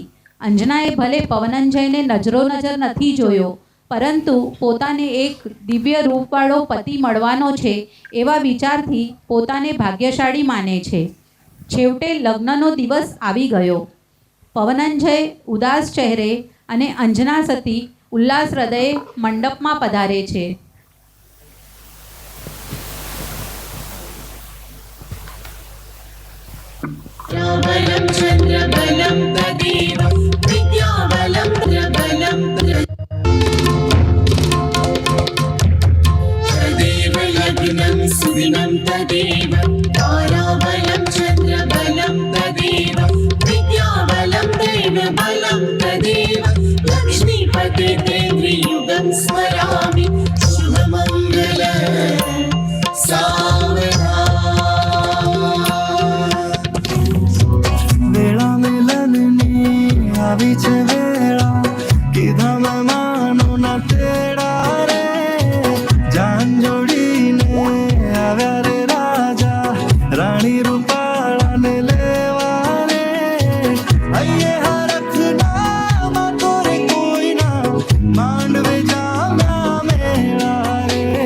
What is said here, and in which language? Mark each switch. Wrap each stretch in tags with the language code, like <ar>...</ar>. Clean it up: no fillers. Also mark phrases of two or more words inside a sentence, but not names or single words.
<gu>અંજનાએ ભલે પવનંજયને નજર નથી જોયો, પરંતુ પોતાને એક દિવ્ય રૂપવાળો પતિ મળવાનો છે એવા વિચારથી પોતાને ભાગ્યશાળી માને છે. છેવટે લગ્નનો દિવસ આવી ગયો. પવનંજય ઉદાસ ચહેરે અને અંજના સતી ઉલ્લાસ હૃદયે મંડપમાં પધારે છે.</gu> <sa>बलं चन्द्रबलं तदेव विद्याबलं प्रबलं तदेव लग्नं सुदिनं तदेव ताराबलं चन्द्रबलं तदेव विद्याबलं दैवबलं तदेव लक्ष्मीपते त्रियुगं स्मरामि शुभमङ्गल सावधान.</sa> <gu>આવી છે વેળા કીધા મેં માનો ના તેડા રે જાન જોડીને આવ્યા રે રાજા રાણી રૂપાળાને લેવા રે અહીંયા હરખના માતો રે કોઈના માંડવે જામ્યા મેળા રે.</gu>